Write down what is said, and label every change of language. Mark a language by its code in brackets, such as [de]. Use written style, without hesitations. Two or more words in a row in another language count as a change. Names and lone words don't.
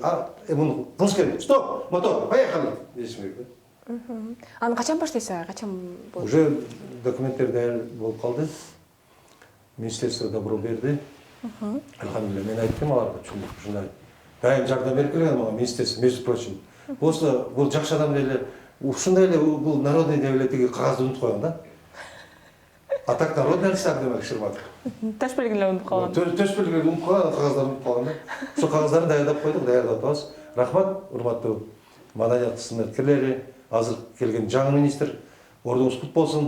[ky] Муну кылыш керек. [ru] Стоп, мотор, поехали. [ky] Дешим керек да. Аны качан баштайсыз? Качан болду? Уже документтер даяр болуп калды. [ru] Министерство добро [ky] берди. Алхамдулилlah, мен айттым аларга, ушундай. Дайым жардам берип келген мага министерство, [ru] между прочим. [ky] Просто бул жакшы адам эле, ушундай эле бул народный деп эле тиги кагазды унутуп койгон да. [ru] А так народный артист демек Шырматов. [ky] Таш белгиле унутуп калган. Төш белгиле унутуп калган, кагаздарды унутуп калган да. Ошо кагаздарды даярдап койдук, даярдап атабыз. Рахмат, урматтуу маданият кызматкерлери, азыр келген жаңы министр, ордуңуз кут болсун.